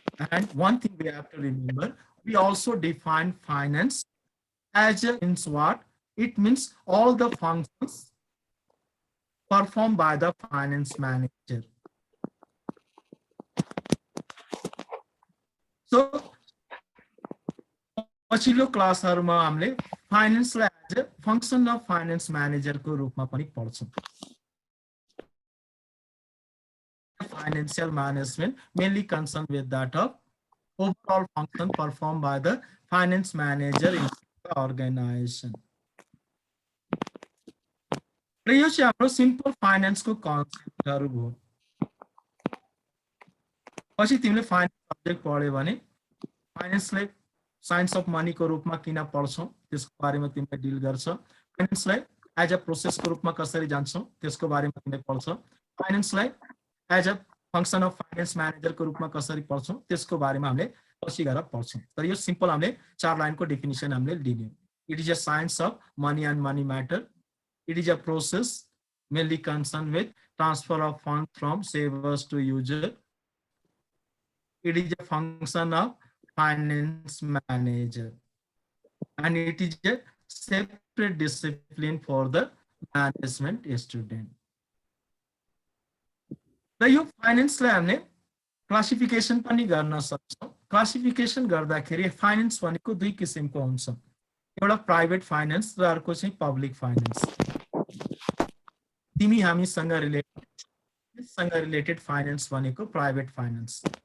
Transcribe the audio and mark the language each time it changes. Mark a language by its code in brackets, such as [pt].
[en] And one thing we have to remember, we also define finance As a means what? It means all the functions performed by the finance manager. So [ne] पछिल्लो क्लासहरुमा हामीले फाइनान्सलाई [en] as a function of finance [ne] म्यानेजरको रूपमा पनि पढ्छौं. [en] Financial management mainly concerned with that of overall function performed by the finance manager in the organization. [ne] र यो चाहिँ हाम्रो simple फाइनान्सको कन्सेप्टहरु हो. पछि तिमीले फाइनान्स सब्जेक्ट पढ्यौ भने फाइनान्सलाई [en] science of money [ne] को रूपमा किन पढ्छौ त्यसको बारेमा तिमीले डिल गर्छ. फाइनान्सलाई [en] as a process [ne] को रूपमा कसरी जान्छौ त्यसको बारेमा तिमीले पढ्छौ. फाइनान्सलाई [en] as a function of finance [ne] manager को रूपमा कसरी पढ्छौ त्यसको बारेमा हामीले पछि गएर पढ्छौं. तर यो सिम्पल हामीले 4 लाइनको डेफिनेसन हामीले लियौं. [en] It is a science of money and money matter. It is a process mainly concerned with transfer of funds from savers to user. It is a function of finance manager, and it is a separate discipline for the management student. [ne] र यो फाइनान्सलाई हामीले classification पनि गर्न सक्छौं. Classification गर्दाखेरि finance भनेको दुई किसिमको हुन्छ. एउटा प्राइभेट फाइनान्स र अर्को चाहिँ पब्लिक फाइनान्स. तिमी हामीसँग रिलेटेड फाइनान्स भनेको प्राइभेट फाइनान्स.